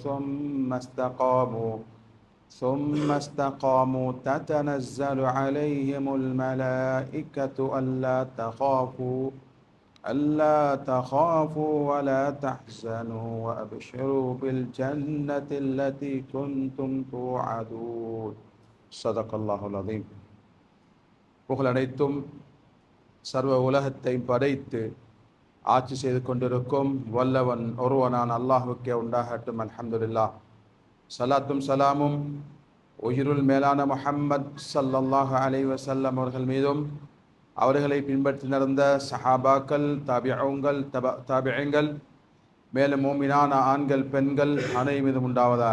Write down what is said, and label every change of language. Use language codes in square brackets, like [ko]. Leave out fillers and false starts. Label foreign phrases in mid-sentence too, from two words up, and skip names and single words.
[ar] ثم استقاموا تتنزل عليهم الملائكة ألا تخافوا ولا تحزنوا وأبشروا بالجنة التي كنتم توعدون صدق الله العظيم. [ta] புகழனைத்தும் சர்வ உலகத்தையும் படைத்து ஆட்சி செய்து கொண்டிருக்கும் வல்லவன் ஒருவனான அல்லாஹுக்கே உண்டாகட்டும். [ar] الحمد لله. [ta] சலாத்தும் சலாமும் உயிருள் மேலான முஹம்மத் [ar] صلى الله عليه وسلم [ta] அவர்கள் மீதும் அவர்களை பின்பற்றி நடந்த சஹாபாக்கள், தாபிஈன்கள், மேலும் மூமினான ஆண்கள் பெண்கள் அனைவரும் மீதும் உண்டாவதாக.